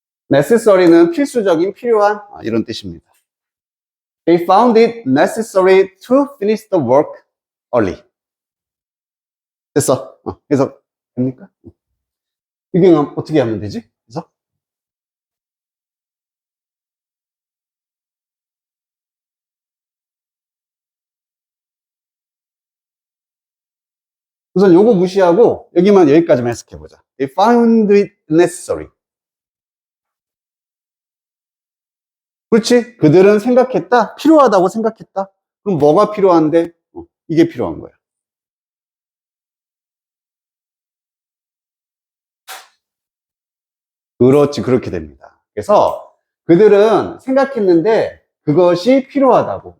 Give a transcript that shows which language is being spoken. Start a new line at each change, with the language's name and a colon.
Korean: necessary는 필수적인, 필요한 이런 뜻입니다.
English: They found it necessary to finish the work early.
Korean: 됐어. 해석 됩니까? 이게 어떻게 하면 되지? 그래서 우선 요거 무시하고 여기까지만 해석해보자.
English: They found it necessary.
Korean: 그렇지? 그들은 생각했다. 필요하다고 생각했다. 그럼 뭐가 필요한데? 이게 필요한 거야. 그렇지, 그렇게 됩니다. 그래서 그들은 생각했는데 그것이 필요하다고.